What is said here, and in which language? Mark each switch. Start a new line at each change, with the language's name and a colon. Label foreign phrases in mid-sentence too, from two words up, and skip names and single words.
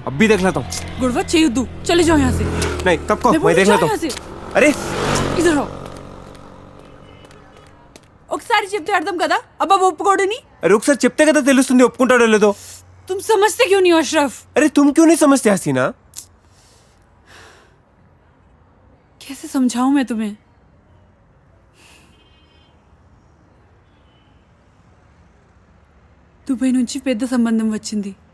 Hindi: అబ్బీ देखलाता हूं. गुड़वा చేయొద్దు, चले जाओ यहाँ से. नहीं తప్పుకో, मैं देखलाता हूं. అరే इधर आओ.
Telugu: ఒకసారి చెప్తే అర్థం కదా, అబ్బా ఒప్పుకోడని. अरे ఒకసారి చెప్తే కదా తెలుస్తుంది ఒప్పుకుంటాడో లేదో.
Hindi: तुम समझते क्यों नहीं हो अशरफ? अरे तुम क्यों नहीं समझते हसीना? कैसे समझाऊं मैं तुम्हें?
Telugu: దుబాయ్ నుంచి పెద్ద సంబంధం వచ్చింది.